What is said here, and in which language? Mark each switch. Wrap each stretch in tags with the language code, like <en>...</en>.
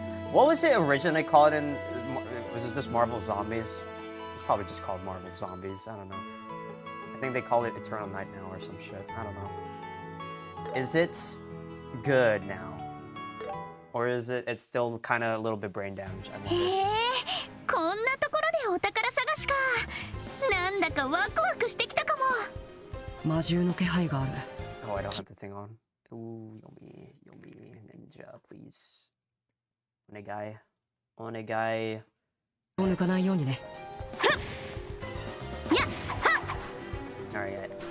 <en>What was it originally called in? Was it just Marvel Zombies? It's probably just called Marvel Zombies. I don't know. I think they call it Eternal Night now or some shit. I don't know. Is it good now? Or is it's still kind of a little bit brain damage? I wonder.</en> <ja>こんなところでお宝探しか。なんだかワクワクしてきたかも。魔獣の気配がある。</ja> <en>Oh, I don't have the thing on. Ooh, yomi, ninja, please.</en> <ja>Onegai. 抜かないようにね。</ja> <en>Alright.</en>